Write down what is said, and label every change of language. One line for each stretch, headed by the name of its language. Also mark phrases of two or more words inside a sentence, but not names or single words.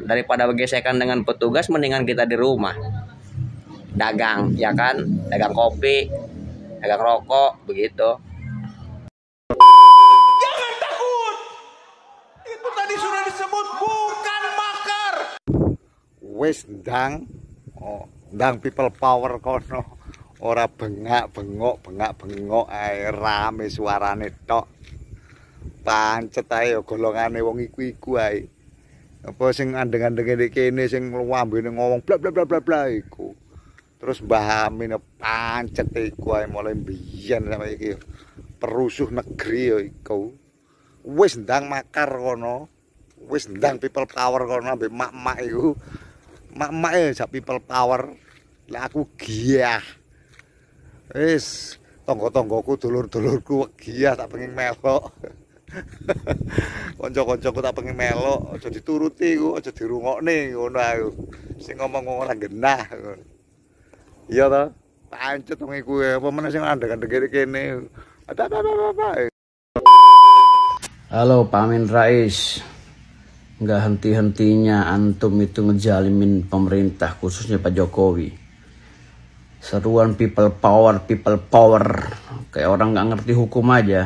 Indonesian: Daripada gesekan dengan petugas, mendingan kita di rumah dagang, ya kan, dagang kopi, dagang rokok, begitu. Jangan takut. Itu tadi sudah disebut, bukan makar.
Javanese: Wis ndang, ndang
English: people power
Javanese: kono. Ora bengak-bengok ae, rame suarane tok. Pancet ae golongane wong iku ae. Apa sing andeng-andenge nek kene sing ngambene ngomong bla bla bla bla bla iku. Terus Mbah Amin pancet iku ae mulai biyen sampe iki. Perusuh negeri ya iku. Wis ndang makar kono. Wis ndang
English: people power
Javanese: kono ambek mak-mak iku. Mak-mak e sak
English: people power.
Javanese: Lah aku giyah. Wis tangga-tanggaku, dulur-dulurku giyah tak pengen melok. Kanca-kancaku tak pengen melok, aja dituruti ku, aja dirungokne ngono aku. Sing ngomong ora genah ngono. Iya ta? Pancet wong iku apa meneh sing andeng-andeng kene. Apa.
Indonesian: Halo Pak Amin Rais, nggak henti-hentinya antum itu ngejalimin pemerintah, khususnya Pak Jokowi. Seruan
English: people power,
Indonesian: kayak orang nggak ngerti hukum aja.